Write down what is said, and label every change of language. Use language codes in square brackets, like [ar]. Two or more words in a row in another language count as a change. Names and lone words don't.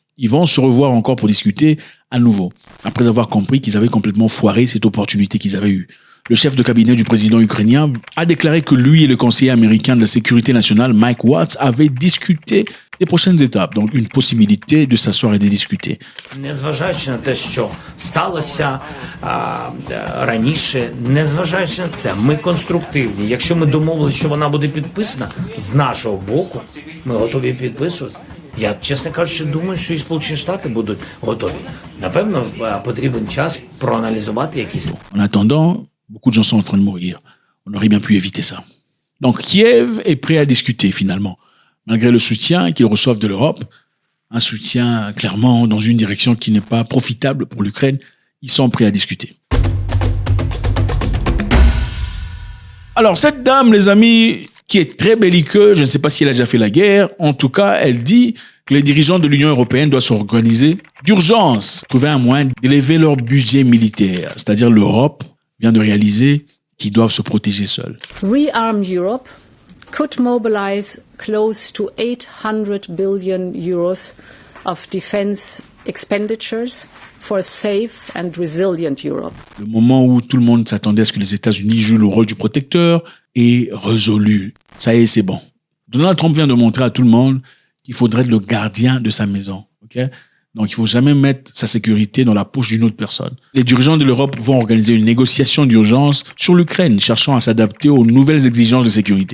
[fr] Ils vont se revoir encore pour discuter à nouveau, après avoir compris qu'ils avaient complètement foiré cette opportunité qu'ils avaient eue. Le chef de cabinet du président ukrainien a déclaré que lui et le conseiller américain de la sécurité nationale, Mike Waltz, avaient discuté des prochaines étapes. Donc, une possibilité de s'asseoir et de discuter. [uk] Незважаючи на те, що сталося раніше, незважаючи на це, ми конструктивні. Якщо ми домовилися, що вона буде підписана, з нашого боку, ми готові підписувати. Я, чесно кажучи, думаю, що і Сполучені Штати будуть готові. Напевно, потрібен час проаналізувати якісь. [fr] En attendant, beaucoup de gens sont en train de mourir. On aurait bien pu éviter ça. Donc, Kiev est prêt à discuter, finalement. Malgré le soutien qu'ils reçoivent de l'Europe, un soutien clairement dans une direction qui n'est pas profitable pour l'Ukraine, ils sont prêts à discuter. Alors, cette dame, les amis, qui est très belliqueuse, je ne sais pas si elle a déjà fait la guerre, en tout cas, elle dit que les dirigeants de l'Union européenne doivent s'organiser d'urgence, trouver un moyen d'élever leur budget militaire. C'est-à-dire l'Europe vient de réaliser qu'ils doivent se protéger seuls. [en] Rearm Europe could mobilize close to 800 billion euros of defense expenditures for a safe and resilient Europe. [fr] Le moment où tout le monde s'attendait à ce que les États-Unis jouent le rôle du protecteur est résolu. Ça y est, c'est bon. Donald Trump vient de montrer à tout le monde qu'il faudrait être le gardien de sa maison. Okay? Donc, il faut jamais mettre sa sécurité dans la poche d'une autre personne. Les dirigeants de l'Europe vont organiser une négociation d'urgence sur l'Ukraine, cherchant à s'adapter aux nouvelles exigences de sécurité.